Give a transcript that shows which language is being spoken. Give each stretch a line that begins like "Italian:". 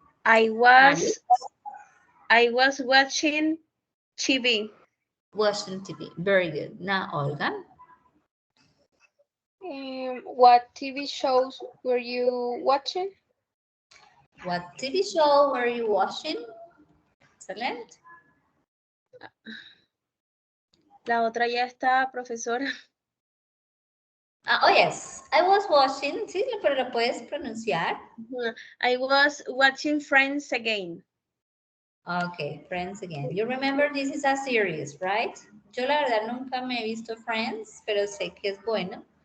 English: I was watching TV. Watching TV. Very good. Now, Olga. What TV shows were you watching? What TV show were you watching? Excellent.
Spanish: La otra ya está, profesora.
English: Oh, yes. I was watching.
Spanish: Sí, pero lo puedes pronunciar.
English: I was watching Friends again. Okay, Friends again. You remember this is a series, right?
Spanish: Yo la verdad nunca me he visto Friends, pero sé que es bueno.